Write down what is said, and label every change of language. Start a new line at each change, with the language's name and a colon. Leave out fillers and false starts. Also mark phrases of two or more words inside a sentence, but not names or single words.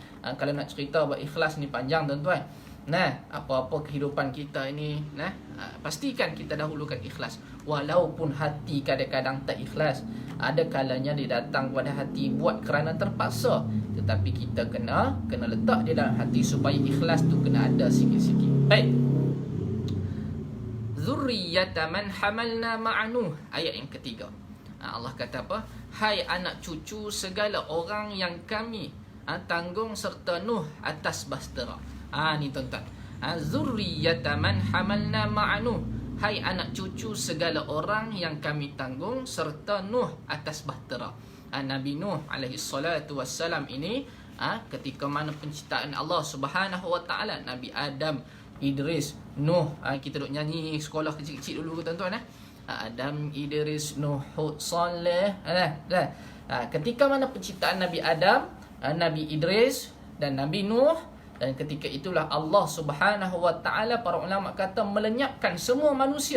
Malay: Kalau nak cerita buat ikhlas ni panjang tuan-tuan. Apa-apa kehidupan kita ini, pastikan kita dahulukan ikhlas. Walaupun hati kadang-kadang tak ikhlas, Ada kalanya dia datang pada hati buat kerana terpaksa, tetapi kita kena letak di dalam hati supaya ikhlas tu kena ada sikit-sikit. Baik.
Arabic: Zurriyata man hamalna ma'anuh.
Malay: Ayat yang ketiga. Allah kata apa? Hai anak cucu segala orang yang kami tanggung serta Nuh atas bahtera. Ni tuan-tuan.
Arabic: Zurriyata man hamalna ma'anuh.
Malay: Hai anak cucu segala orang yang kami tanggung serta Nuh atas bahtera. Nabi Nuh
Arabic: عليه الصلاة والسلام
Malay: ini ketika mana penciptaan Allah
Arabic: سبحانه وتعالى,
Malay: Nabi Adam, Idris, Nuh, kita duk nyanyi sekolah kecil-kecil dulu tuan-tuan. Adam, Idris, Nuh, Hud, Saleh. Ketika mana penciptaan Nabi Adam, Nabi Idris dan Nabi Nuh, dan ketika itulah Allah
Arabic: سبحانه وتعالى,
Malay: para ulama kata, melenyapkan semua manusia.